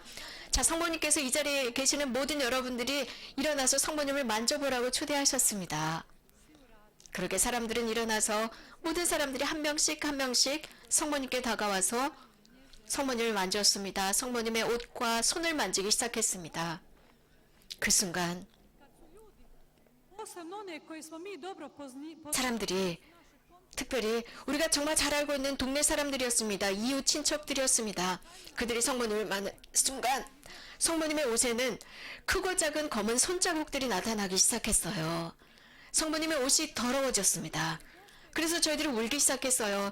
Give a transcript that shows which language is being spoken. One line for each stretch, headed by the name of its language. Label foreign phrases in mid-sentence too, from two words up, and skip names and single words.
Korean: 자, 성모님께서 이 자리에 계시는 모든 여러분들이 일어나서 성모님을 만져보라고 초대하셨습니다. 그렇게 사람들은 일어나서 모든 사람들이 한 명씩 성모님께 다가와서 성모님을 만졌습니다. 성모님의 옷과 손을 만지기 시작했습니다. 그 순간
Croatian: posebno one koje smo mi dobro
Korean: 사람들이 특별히 우리가 정말 잘 알고 있는 동네 사람들이었습니다. 이웃 친척들이었습니다. 그들이 성모님을 만난 순간 성모님의 옷에는 크고 작은 검은 손자국들이 나타나기 시작했어요. 성모님의 옷이 더러워졌습니다. 그래서 저희들이 울기 시작했어요.